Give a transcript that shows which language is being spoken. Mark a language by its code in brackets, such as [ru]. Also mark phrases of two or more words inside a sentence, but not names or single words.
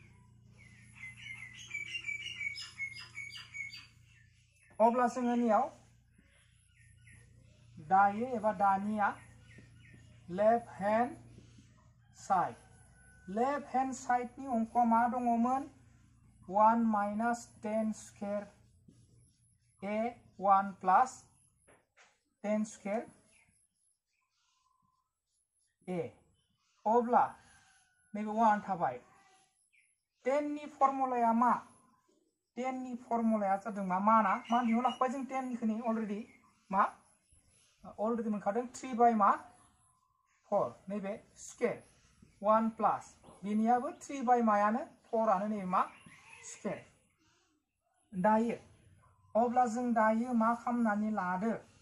[brx] अब्ला जोङो नियाव दायो एबा दानिया [en] left hand side [brx] नि अंकआ मा दङमोन 1 [en] minus 10 square a 1 plus 10 square [brx] a अब्ला नैबे 1 थाबाय 10 नि फर्मुलाया मा 10 नि फर्मुलाया जादों माना मा दिहुन लाखाबाय जों 10 निखौनि अलरेडि मा अलरेडि मोनखादों 3 बाय मा 4 नैबे स्क्वायर 1 प्लस बिनियाबो 3 बाय मायानो 4 आनो नैबे मा स्क्वायर दायो अब्ला जों दायो मा खालामनानै लादो